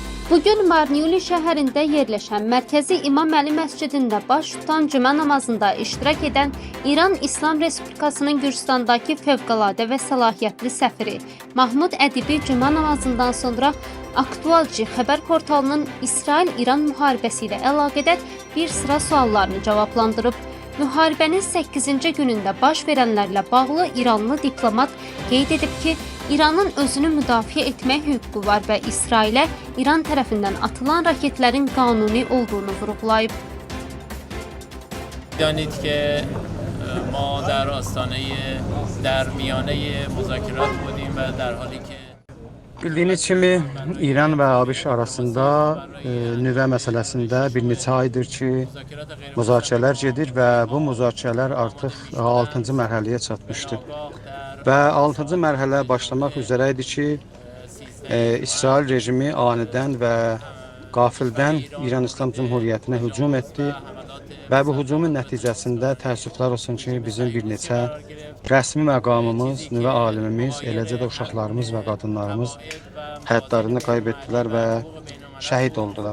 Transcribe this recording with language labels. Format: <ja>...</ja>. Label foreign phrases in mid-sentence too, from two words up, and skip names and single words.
<az>Bugün Marniuli şəhərində yerləşən Mərkəzi İmam Əli məscidində baş tutan cümə namazında iştirak edən İran İslam Respublikasının Gürcistandakı fövqəladə və səlahiyyətli səfiri Mahmud Ədibi cümə namazından sonra Aktualci xəbər portalının İsrail-İran müharibəsi ilə əlaqədar bir sıra suallarını cavablandırıb. Müharibənin 8-ci günündə baş verənlərlə bağlı İranlı diplomat qeyd edib ki, İranın özünü müdafiə etmək hüququ var və İsrailə İran tərəfindən atılan raketlərin qanuni olduğunu vurğulayıb.</az> <fa>دانید که ما در آستانه در میانه مذاکرات بودیم و در حالی که</fa> <az>Bildiyiniz kimi İran və ABŞ arasında nüvə məsələsində bir neçə aydır ki, müzakirələr gedir və bu müzakirələr artıq 6-cı mərhələyə çatmışdı. Və 6-cı mərhələ başlamaq üzrə idi ki, İsrail rejimi anidən və qafildən İran İslam Cümhuriyyətinə hücum etdi və bu hücumun nəticəsində təəssüflər olsun ki, bizim bir neçə rəsmi məqamımız, nüvə alimimiz, eləcə də uşaqlarımız və qadınlarımız həyatlarını qaybetdilər və şəhid oldular.</az>